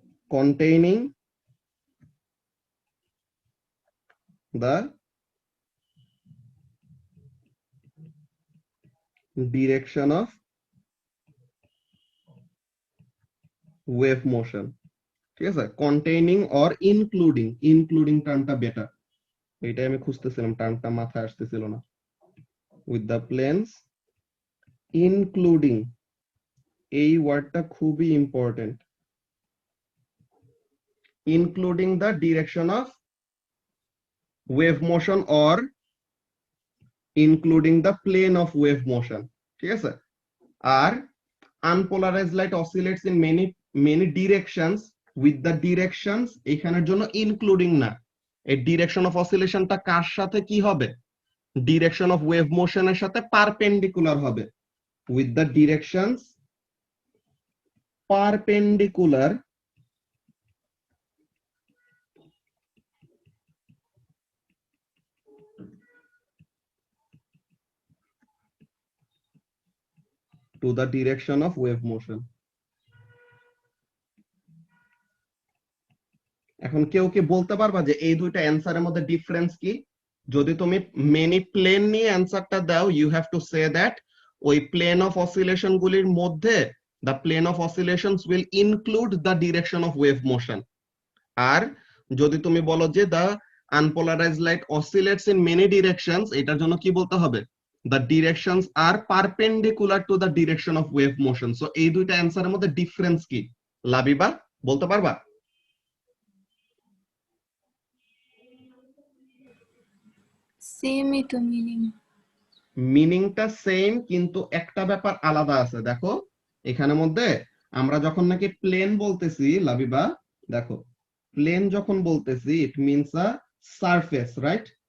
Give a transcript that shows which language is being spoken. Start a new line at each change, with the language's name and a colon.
English: containing the direction of wave motion।
Bangla: ঠিক আছে,
English: containing or including, including
Bangla: টার্মটা better, এটাই আমি খুঁজতেছিলাম, টার্মটা মাথায় আসতেছিল না।
English: with the planes including,
Bangla: এই ওয়ার্ডটা খুবই important,
English: including the direction of wave motion or including the plane of wave motion।
Bangla: ঠিক আছে, আর
English: unpolarized light oscillates in many directions with the directions, এখানের জন্য including না, এই direction of oscillation
Bangla: টা কার সাথে কি হবে?
English: direction of wave motion
Bangla: এর সাথে
English: perpendicular হবে, with the directions perpendicular to the direction of wave motion.
Bangla: এখন কেউ কি বলতে পারবা যে এই দুইটা অ্যানসারের মধ্যে ডিফারেন্স কি? যদি তুমি মেনি প্লেন নিয়ে অ্যানসারটা দাও,
English: You have to say that ওই plane of oscillation গুলির মধ্যে the plane of oscillations will include the direction of wave motion.
Bangla: আর যদি তুমি বলো যে
English: the unpolarized light oscillates in many directions,
Bangla: এটার জন্য কি বলতে হবে?
English: The directions are perpendicular to the direction of wave motion.
Bangla: So এই দুইটা অ্যানসারের মধ্যে ডিফারেন্স কি? লাবিবা বলতে পারবা? সেমই তো মিনিং। মিনিংটা সেম, কিন্তু একটা ব্যাপার আলাদা আছে। দেখো এখানের মধ্যে আমরা যখন নাকি প্লেন বলতেছি লাবিবা, দেখো প্লেন যখন বলতেছি
English: It means a surface, right?